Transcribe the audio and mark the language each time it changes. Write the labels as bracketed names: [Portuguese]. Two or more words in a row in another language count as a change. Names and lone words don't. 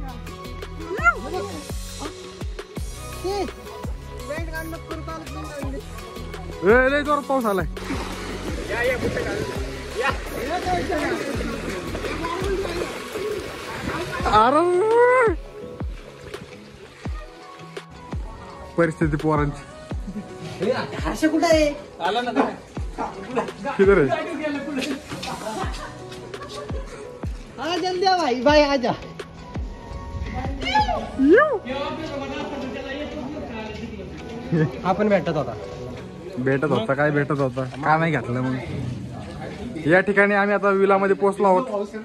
[Marathi] लय जोरात पाऊस आलाय. अरे परिस्थिती पोरांची हर्ष कुठं आहे? आला ना [Hindi] किधर है? हाँ जल्दी आ भाई. भाई आजा. [Marathi] आपण भेटत होता काय भेटत होता का नाही घातलं मग. या ठिकाणी आम्ही आता विलामध्ये पोहोचलो आहोत.